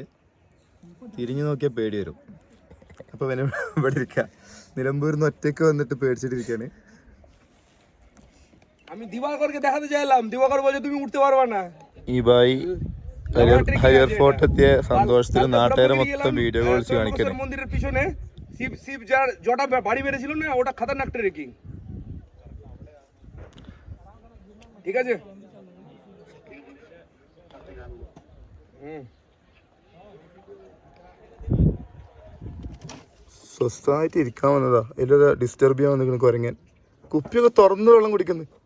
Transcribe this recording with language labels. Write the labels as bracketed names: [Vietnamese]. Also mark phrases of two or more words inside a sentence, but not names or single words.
[Malayalam] തിരിഞ്ഞു നോക്കിയാൽ പേടി വരും. അപ്പോൾ ഇവനെ ഇവിടെ ഇരിക്കുക. നിലമ്പൂരിൽ നിന്ന് ഒറ്റയ്ക്ക് വന്നിട്ട് പേടിച്ചിട്ടിരിക്കുകയാണ്. ഈ ബായി ഹയർ ഫോർട്ട് എത്തിയ സന്തോഷത്തിൽ നാട്ടുകാരെ മൊത്തം [English] video calls [Malayalam] കാണിക്കുന്നത്. [Bangla] মন্দিরের পিছনে শিব শিব যার জটা বাড়ি মেরেছিল না, ওটা খতরনাক ট্রেকিং। ঠিক আছে। [Malayalam] സ്വസ്ഥമായിട്ട് ഇരിക്കാൻ വന്നതാ. എല്ലാം ഡിസ്റ്റർബ് ചെയ്യാൻ വന്നിരിക്കുന്നു കുരങ്ങൻ. കുപ്പിയൊക്കെ തുറന്ന് വെള്ളം കുടിക്കുന്നു.